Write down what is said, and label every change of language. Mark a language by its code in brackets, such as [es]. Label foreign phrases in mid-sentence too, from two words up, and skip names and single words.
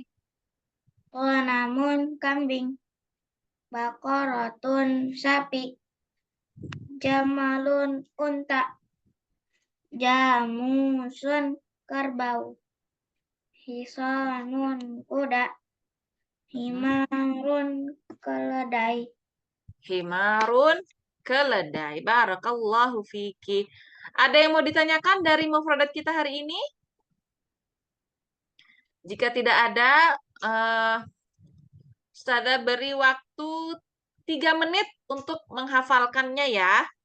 [id] Namun kambing. Baqaratun sapi. Jamalun unta. Jamusun kerbau. Hisanun kuda. Himarun keledai. Himarun keledai. [ar] بارك الله فيك. [id] Ada yang mau ditanyakan dari mufradat kita hari ini? Jika tidak ada, Ustazah beri waktu 3 menit untuk menghafalkannya ya.